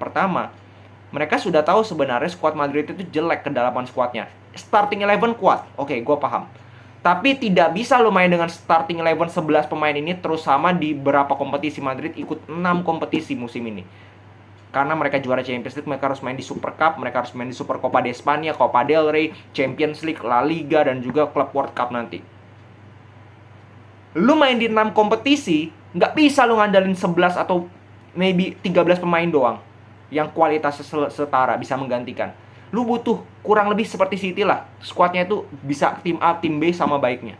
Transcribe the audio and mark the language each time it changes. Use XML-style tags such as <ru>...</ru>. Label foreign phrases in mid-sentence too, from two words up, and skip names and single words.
<id>Pertama, mereka sudah tahu sebenarnya squad Madrid itu jelek kedalaman squadnya. Starting 11 kuat, oke, gue paham. Tapi tidak bisa lo main dengan starting 11 11 pemain ini terus sama di beberapa kompetisi. Madrid ikut 6 kompetisi musim ini. Karena mereka juara Champions League, mereka harus main di Super Cup, mereka harus main di Super Copa de España, Copa del Rey, Champions League, La Liga, dan juga Club World Cup nanti. Lu main di 6 kompetisi, nggak bisa lu ngandalin 11 atau maybe 13 pemain doang yang kualitasnya setara bisa menggantikan. Lu butuh kurang lebih seperti City lah. Squadnya itu bisa tim A, tim B sama baiknya.</id>